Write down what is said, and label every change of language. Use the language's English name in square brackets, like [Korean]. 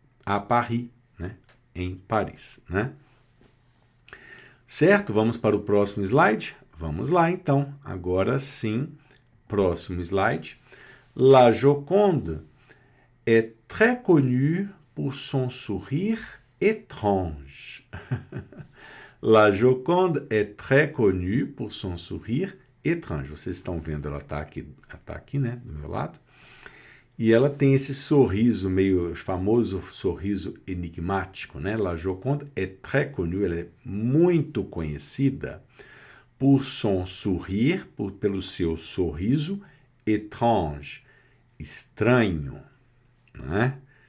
[Portuguese] A Paris, né? Em Paris, né? Certo? Vamos para o próximo slide? Vamos lá, então. Agora sim, próximo slide. [French] La Joconde est très connue pour son sourire étrange. La Joconde est très connue pour son sourire étrange. [Portuguese] Vocês estão vendo, ela está aqui, né, do meu lado. E ela tem esse sorriso, meio famoso sorriso enigmático, né? La Joconde est très connue, ela é muito conhecida por son sourire, pelo seu sorriso étrange, estranho, né?